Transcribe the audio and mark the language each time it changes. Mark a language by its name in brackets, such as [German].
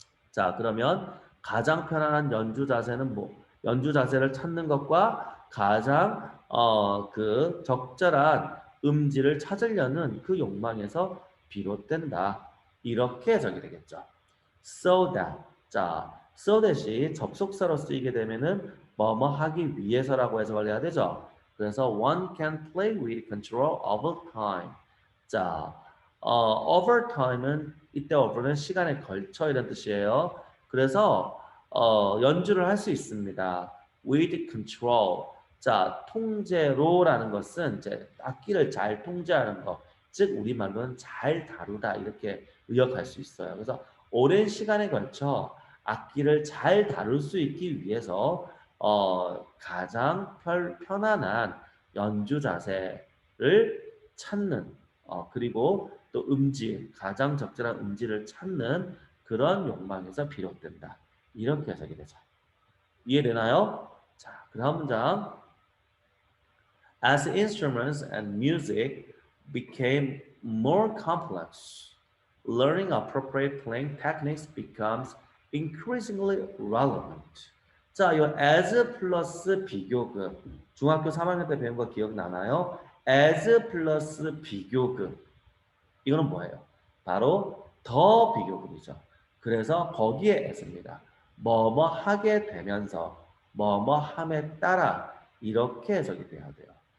[Korean] 자, 그러면 가장 편안한 연주 자세는 뭐 연주 자세를 찾는 것과 가장 그 적절한 음질을 찾으려는 그 욕망에서 비롯된다. 이렇게 해석이 되겠죠. So that. 자, so that이 접속사로 쓰이게 되면은 뭐뭐 하기 위해서라고 해석을 해야 되죠. [English] 그래서 one can play with control over time. [Korean] 자, over time은 이때 over는 시간에 걸쳐 이런 뜻이에요. 그래서 연주를 할 수 있습니다. [English] with control. [Korean] 자, 통제로라는 것은 이제 악기를 잘 통제하는 것, 즉 우리말로는 잘 다루다 이렇게 의역할 수 있어요. 그래서 오랜 시간에 걸쳐 악기를 잘 다룰 수 있기 위해서 가장 편안한 연주 자세를 찾는 그리고 또 음질, 가장 적절한 음질을 찾는 그런 욕망에서 비롯된다. 이렇게 해석이 되죠. 이해되나요? 자, 그 다음 문장. [English] As instruments and music became more complex, learning appropriate playing techniques becomes increasingly relevant. [Korean] 자, 이 as 플러스 비교급. 중학교 3학년 때 배운 거 기억나나요? as 플러스 비교급. 이거는 뭐예요? 바로 더 비교급이죠. 그래서 거기에 as입니다. 뭐뭐 하게 되면서 뭐뭐 함에 따라 이렇게 해석이 돼야 돼요.